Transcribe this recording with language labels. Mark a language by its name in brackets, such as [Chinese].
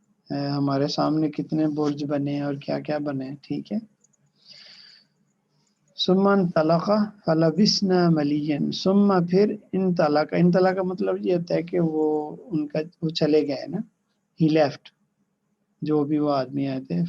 [Urdu] ہمارے سامنے کتنے برج بنے اور کیا کیا بنے. ٹھیک ہے. [Arabic] ثم انطلق فلبثنا مليا، ثم پھر انطلق. [Urdu] انطلق کا مطلب یہ ہوتا ہے کہ وہ چلے گئے نا، [English] he left, [Urdu] جو بھی وہ آدمی آئے تھے.